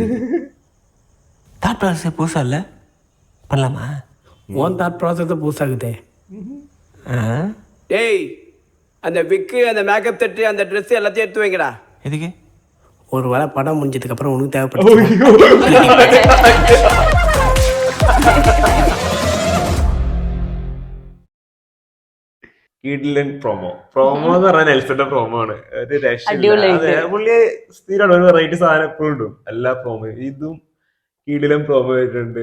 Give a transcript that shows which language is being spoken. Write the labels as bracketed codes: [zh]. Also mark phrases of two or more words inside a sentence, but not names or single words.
[en] thought process [ta] புதுசா இல்ல, பண்ணலாமா? [en] own thought process [ta] புதுசாகுதே. ஆ? டேய், அந்த விக்கு, அந்த மேக்கப் தட்டு, அந்த ட்ரெஸ் எல்லாத்தையும் எடுத்து வைங்கடா. எதுக்கு? ஒரு வேளை படம் முடிஞ்சதுக்கு அப்புறம் உனக்கு தேவைப்படுது. [ml] കിടിലൻ പ്രൊമോ എന്ന് പറഞ്ഞാൽ നെൽസന്റെ പ്രൊമോ ആണ്. ഒരു അടിപൊളിയായിട്ട്. രക്ഷയില്ല. പുള്ളി സ്ഥിരമാണ് ഒരു വെറൈറ്റി സാധനം എപ്പോഴും ഇടും എല്ലാ പ്രൊമോ. ഇതും കിടിലൻ പ്രൊമോ ആയിട്ടുണ്ട്.